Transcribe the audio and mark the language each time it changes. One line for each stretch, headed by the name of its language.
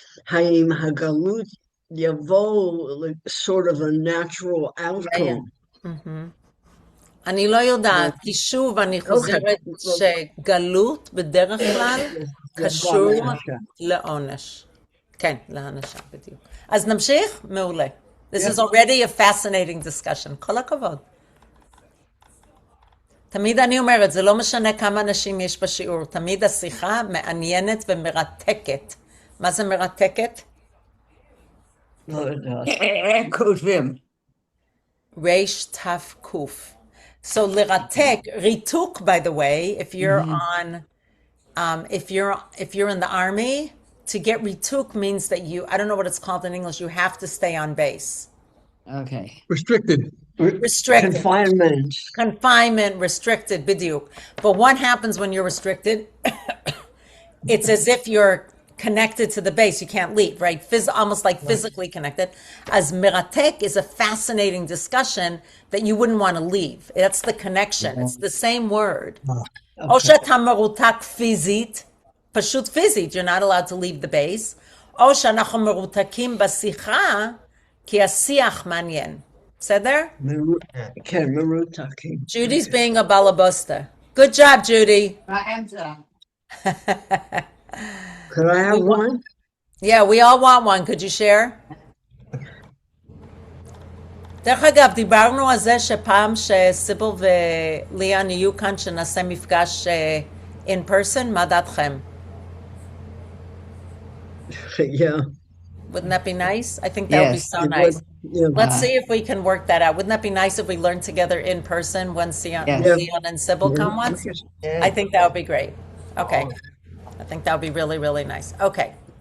Hebrew: האם הגלות יבוא
English: sort of a natural outcome?
Hebrew: אני לא יודעת, כי שוב אני חוזרת שגלות בדרך כלל קשור לעונש. כן, להענשה בדיוק. אז נמשיך? מעולה.
English: This is already a fascinating discussion.
Hebrew: כל הכבוד. תמיד אני אומרת, זה לא משנה כמה אנשים יש בשיעור, תמיד השיחה מעניינת ומרתקת. מה זה מרתקת? לא יודעת. כותבים. ריש תף קוף.
English: So לרתק, ריתוק, by the way, if you're on, if you're in the army, to get rituk means that you, I don't know what it's called in English, you have to stay on base. Okay. Restricted. restricted. Confinement, restricted, bidiyuk. But what happens when you're restricted? It's as if you're connected to the base. You can't leave, right? Almost like physically connected. As miratek is a fascinating discussion that you wouldn't want to leave. That's the connection. It's the same word.
Hebrew: או שאתה מרותק פיזית, פשוט פיזית,
English: you're not allowed to leave the base,
Hebrew: או שאנחנו מרותקים בשיחה, כי השיח מעניין. בסדר? כן, מרותקים.
English: Judy's being a balabosta. Good job, Judy. Could I have one? Yeah, we all want one. Could you share?
Hebrew: דרך אגב, דיברנו על זה שפעם שסיבל וליאן יהיו כאן שנעשה מפגש in person, מה דעתכם?
English: Yeah. Wouldn't that be nice? I think that would be so nice. Let's see if we can work that out. Wouldn't that be nice if we learned together in person when Leon and Sybil come once? I think that would be great. Okay. I think that would be really, really nice. Okay.